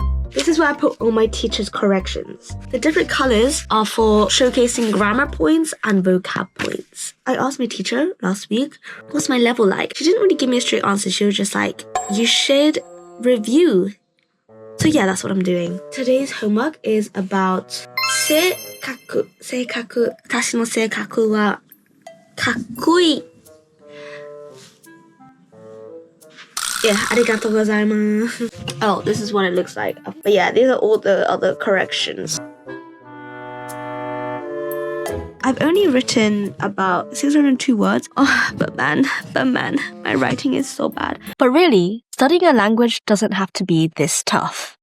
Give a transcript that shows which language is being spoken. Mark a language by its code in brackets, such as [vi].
[en] This is where I put all my teacher's corrections. The different colors are for showcasing grammar points and vocab points. I asked my teacher last week, what's my level like? She didn't really give me a straight answer. She was just like, you should review. So yeah, that's what I'm doing. Today's homework is about 性格。 [ja] 私の性格はかっこいい。 Yeah, ありがとうございます。 [en] Oh, this is what it looks like. But yeah, these are all the other corrections. I've only written about 602 words. Oh, but man, my writing is so bad. But really, studying a language doesn't have to be this tough.